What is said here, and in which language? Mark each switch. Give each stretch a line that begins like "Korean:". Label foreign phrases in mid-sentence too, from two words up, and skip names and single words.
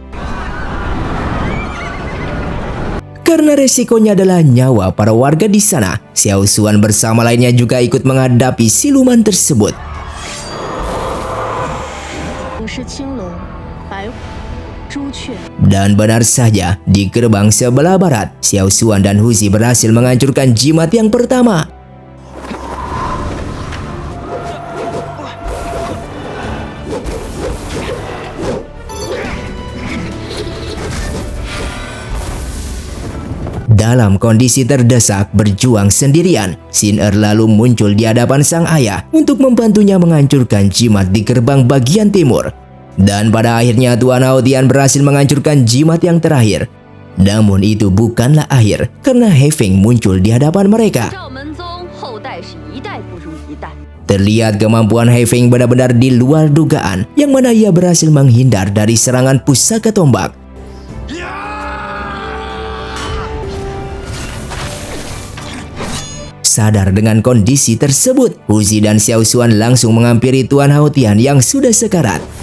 Indonesian: Karena resikonya adalah nyawa para warga di sana, Xiao Xuan bersama lainnya juga ikut menghadapi siluman tersebut.
Chinese: 我是青龙、白虎、朱雀。
Indonesian: Dan benar saja, di gerbang sebelah barat, Xiao Xuan dan Huzi berhasil menghancurkan jimat yang pertama. Dalam kondisi terdesak berjuang sendirian, Xin Er lalu muncul di hadapan sang ayah untuk membantunya menghancurkan jimat di gerbang bagian timur. Dan pada akhirnya Tuan Hao Tian berhasil menghancurkan jimat yang terakhir. Namun itu bukanlah akhir, karena Haifeng muncul di hadapan mereka.
Chinese: 赵门宗后代是一代不如一代。
Indonesian: Terlihat kemampuan Haifeng benar-benar di luar dugaan, yang mana ia berhasil menghindar dari serangan pusaka tombak. Sadar dengan kondisi tersebut, Huzi dan Xiao Xuan langsung menghampiri Tuan Hao Tian yang sudah sekarat.